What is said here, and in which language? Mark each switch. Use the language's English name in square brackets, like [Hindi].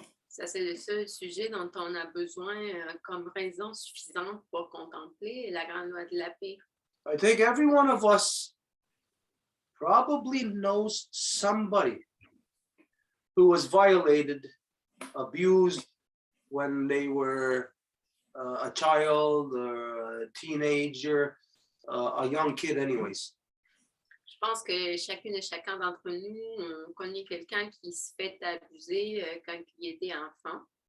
[French] Ça, c'est le seul sujet dont on a besoin comme raison suffisante pour contempler la grande loi de la paix. [English] I think every one of us probably knows somebody who was violated, abused when they were a child or a teenager, a young kid anyways. [French] Je pense que chacune et chacun d'entre nous ont connu quelqu'un qui se fait abuser quand il était enfant.